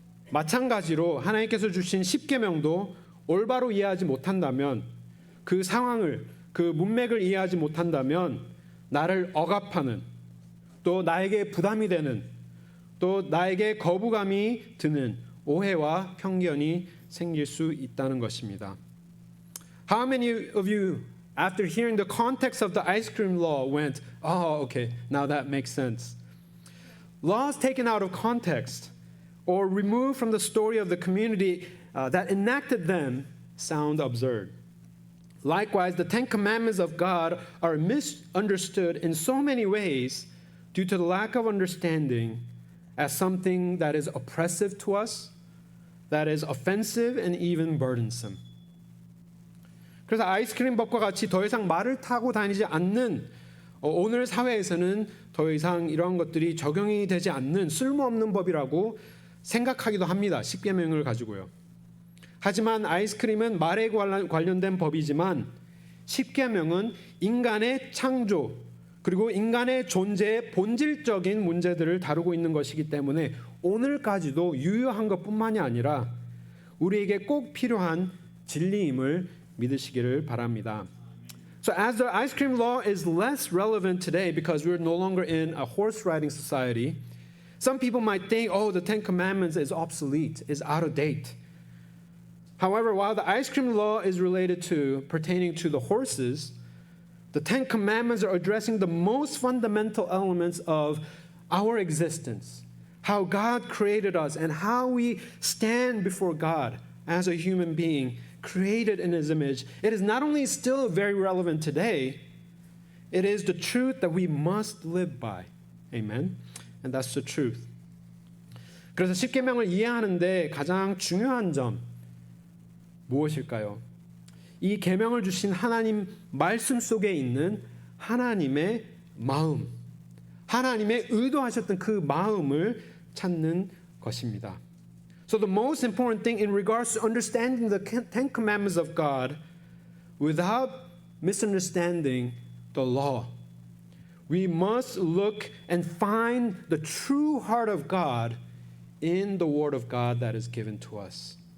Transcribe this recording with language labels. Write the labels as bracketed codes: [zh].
[ko] 마찬가지로 하나님께서 주신 십계명도 올바로 이해하지 못한다면 그 상황을 그 문맥을 이해하지 못한다면 나를 억압하는 또 나에게 부담이 되는 또 나에게 거부감이 드는 오해와 편견이 생길 수 있다는 것입니다. [en] How many of you, after hearing the context of the ice cream law, went, okay, now that makes sense? Laws taken out of context or removed from the story of the community that enacted them sound absurd. Likewise, the 10 commandments of God are misunderstood in so many ways due to the lack of understanding as something that is oppressive to us, that is offensive and even burdensome. [ko] 그래서 아이스크림 법과 같이 더 이상 말을 타고 다니지 않는 오늘 사회에서는 더 이상 이러한 것들이 적용이 되지 않는 쓸모없는 법이라고 생각하기도 합니다. 십계명을 가지고요. 하지만 아이스크림은 말에 관련된 법이지만 십계명은 인간의 창조 그리고 인간의 존재의 본질적인 문제들을 다루고 있는 것이기 때문에 오늘까지도 유효한 것뿐만이 아니라 우리에게 꼭 필요한 진리임을 믿으시기를 바랍니다. [en] So as the ice cream law is less relevant today because we're no longer in a horse riding society, some people might think, oh, the Ten Commandments is obsolete, is out of date. However, while the ice cream law is pertaining to the horses, the Ten Commandments are addressing the most fundamental elements of our existence, how God created us and how we stand before God as a human being created in His image. It is not only still very relevant today, it is the truth that we must live by. Amen. And that's the truth. [ko] 그래서 십계명을 이해하는데 가장 중요한 점 무엇일까요? 이 계명을 주신 하나님 말씀 속에 있는 하나님의 마음, 하나님의 의도하셨던 그 마음을 찾는 것입니다. [en] So the most important thing in regards to understanding the Ten Commandments of God without misunderstanding the law, we must look and find the true heart of God in the Word of God that is given to us.